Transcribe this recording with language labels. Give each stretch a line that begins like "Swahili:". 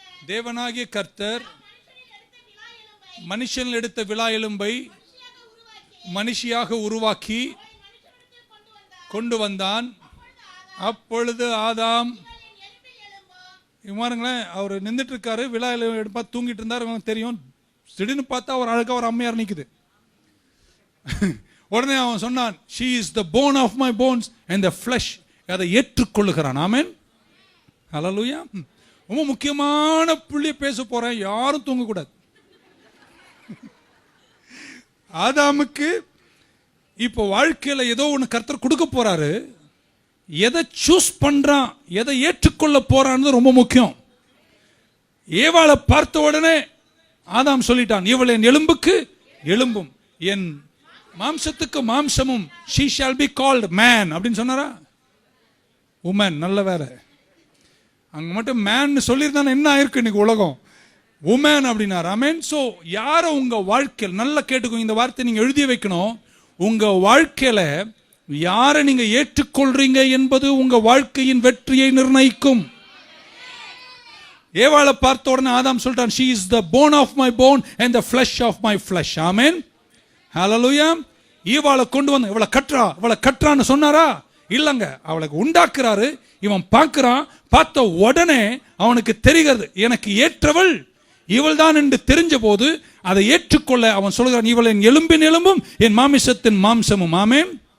Tamil: தேவனாகிய கர்த்தர் மனுஷன் எடுத்த விலா எலும்பை மனுஷியாக உருவாக்கி கொண்டு வந்தான். அப்பொழுது ஆதாம், பாருங்களேன், அவர் நின்றுட்டு இருக்காரு, விலா எலும்பை எடுப்பா தூங்கிட்டு இருந்தார். தெரியும், திடீர்னு பார்த்தா அவர் அழகா ஒரு அம்மையார் நிக்குது. உடனே அவன் சொன்னான்,
English: she is the bone of my bones and the flesh.
Tamil: அதை ஏற்றுக்கொள்ளுகிறான். ஆமென். ஹல்லேலூயா. ரொம்ப முக்கியமான புள்ளி பேச போறேன், யாரும் தூங்கக்கூடாது. ஆதாமுக்கு இப்போ வாழ்க்கையில ஏதோ ஒன்று கர்த்தர் கொடுக்க போறாரு. எதை சூஸ் பண்றான், எதை ஏற்றுக்கொள்ள போறான்னு ரொம்ப முக்கியம். ஏவாளை பார்த்த உடனே ஆதாம் சொல்லிட்டான், இவள் என் எலும்புக்கு எலும்பும் என் மாம்சத்துக்கு மாம்சமும்,
English: she shall be called man
Tamil: அப்படின்னு சொன்னாரா? உமன். நல்ல வேலை, அங்க மட்டும் மேன் சொல்லியிருந்தானே என்ன ஆயிருக்கு இன்னைக்கு உலகம். உமன் அப்படின்னாரு. ஆமென். சோ யார உங்க வாழ்க்கையில் நல்லா கேட்டுக்கோ, இந்த வார்த்தை நீங்க எழுதி வைக்கணும். உங்க வாழ்க்கையில யாரை நீங்க ஏற்றுக்கொள்றீங்க என்பது உங்க வாழ்க்கையின் வெற்றியை நிர்ணயிக்கும். ஏவாளை பார்த்த உடனே ஆதாம் சொல்றான்,
English: she is the bone of my bone and the flesh of my flesh.
Tamil: ஆமென். ஹல்லேலூயா. ஈவாளை கொண்டு வந்து இவளை கற்றான்னு சொன்னாரா? இல்லங்க, அவளுக்கு உண்டாக்குறாரு. இவன் பார்க்கிறான். பார்த்த உடனே அவனுக்கு தெரிகிறது, எனக்கு ஏற்றவள் இவள் தான் என்று தெரிஞ்ச போது அதை ஏற்றுக்கொள்ள அவன் சொல்கிறான், இவள் என் எலும்பின் எலும்பும் என் மாமிசத்தின் மாம்சமும். ஆமென்.